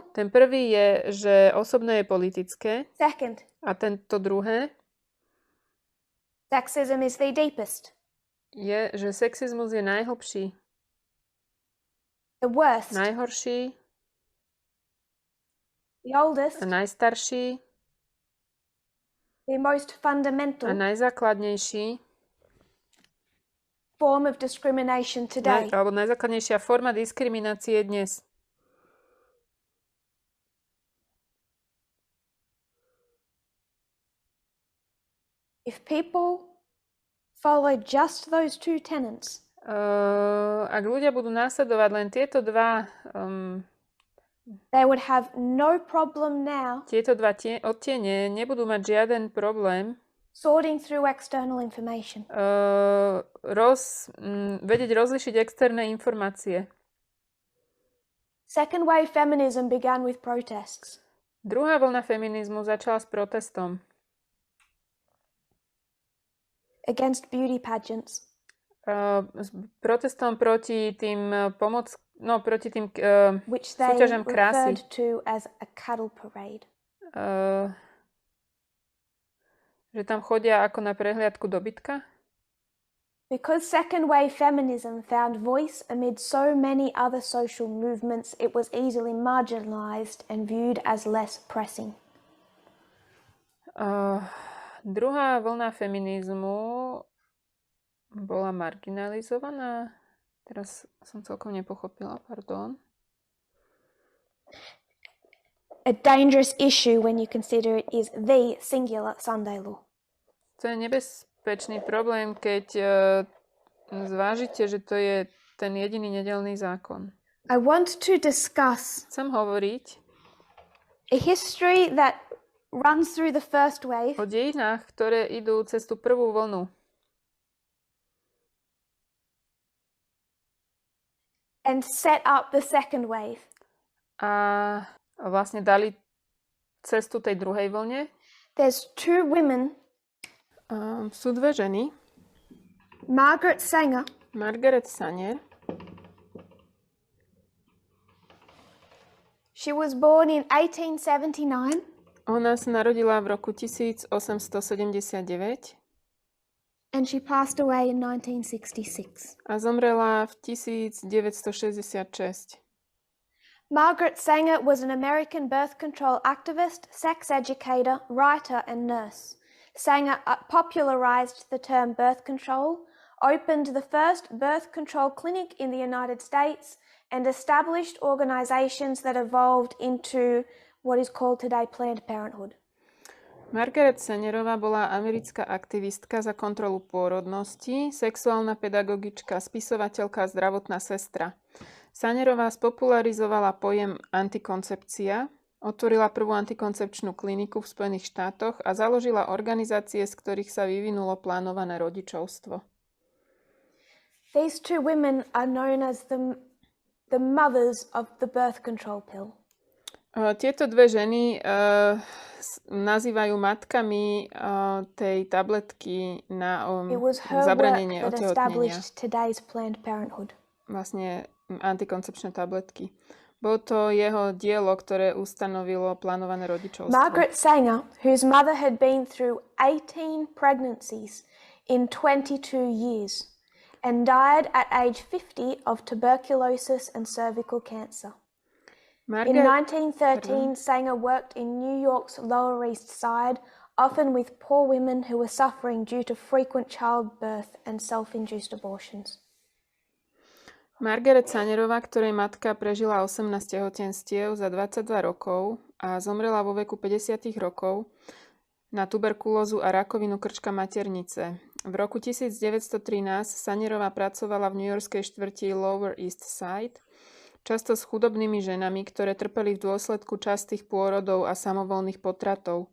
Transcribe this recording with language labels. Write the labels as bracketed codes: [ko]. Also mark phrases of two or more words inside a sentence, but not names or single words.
[sk] Ten prvý je, že osobné je politické, [en] Second, [sk] a tento druhé [en] sexism is the deepest, [sk] je, že sexizmus je najhlbší, [en] the worst, [sk] najhorší [en] the oldest, [sk] a najstarší [en] the most [sk] a [en] fundamental [sk] najzákladnejší, [en] form of discrimination today. [sk] alebo najzákladnejšia forma diskriminácie dnes. [en] If people follow just those two tenets, [sk] Ak ľudia budú následovať len tieto dva [en] they would have no problem now [sk] odtiene, nebudú mať žiaden problém [en] sorting through external information. [sk] vedieť rozlišiť externé informácie. [en] Second wave feminism began with protests. [sk] Druhá vlna feminizmu začala s protestom [en] Against beauty pageants. [sk] protestom proti tým proti tým [en] which they [sk] súťažem krásy. [en] referred to as a cattle parade. [sk] Že tam chodia ako na prehliadku dobytka? [en] Because second wave feminism found voice amid so many other social movements, it was easily marginalized and viewed as less pressing. [sk] Druhá vlna feminizmu bola marginalizovaná. Teraz som celkom nepochopila, pardon. [en] A dangerous issue when you consider it is the singular Sunday law. [sk] To je nebezpečný problém, keď zvážite, že to je ten jediný nedeľný zákon. [en] I want to discuss [sk] Chcem hovoriť [en] a history that runs through the first wave [sk] o dejinách, ktoré idú cez tú prvú vlnu. [en] and set up the second wave. [sk] A vlastne dali cestu tej druhej vlne. [en] There's two women. [sk] Sú dve ženy. [en] Margaret Sanger. She was born in 1879. [sk] Ona sa narodila v roku 1879. [en] And she passed away in 1966. [sk] A zomrela v 1966. [en] Margaret Sanger was an American birth control activist, sex educator, writer, and nurse. Sanger popularized the term birth control, opened the first birth control clinic in the United States, and established organizations that evolved into what is called today Planned Parenthood. [sk] Margaret Sangerová bola americká aktivistka za kontrolu pôrodnosti, sexuálna pedagogička, spisovateľka a zdravotná sestra. Sangerová spopularizovala pojem antikoncepcia, otvorila prvú antikoncepčnú kliniku v Spojených štátoch a založila organizácie, z ktorých sa vyvinulo plánované rodičovstvo. [en] These two women are known as the mothers of the birth control pill. [sk] Tieto dve ženy nazývajú matkami tej tabletky na zabranenie otehotnenia. Vlastne antikoncepčné tabletky. Bolo to jeho dielo, ktoré ustanovilo plánované rodičovstvo. [en] Margaret Sanger, whose mother had been through 18 pregnancies in 22 years and died at age 50 of tuberculosis and cervical cancer. In 1913, Sanger worked in New York's Lower East Side, often with poor women who were suffering due to frequent childbirth and self-induced abortions. [sk] Margaret Sangerová, ktorej matka prežila 18 tehotenstiev za 22 rokov a zomrela vo veku 50 rokov na tuberkulózu a rakovinu krčka maternice. V roku 1913 Sangerová pracovala v newyorskej štvrti Lower East Side, často s chudobnými ženami, ktoré trpeli v dôsledku častých pôrodov a samovolných potratov.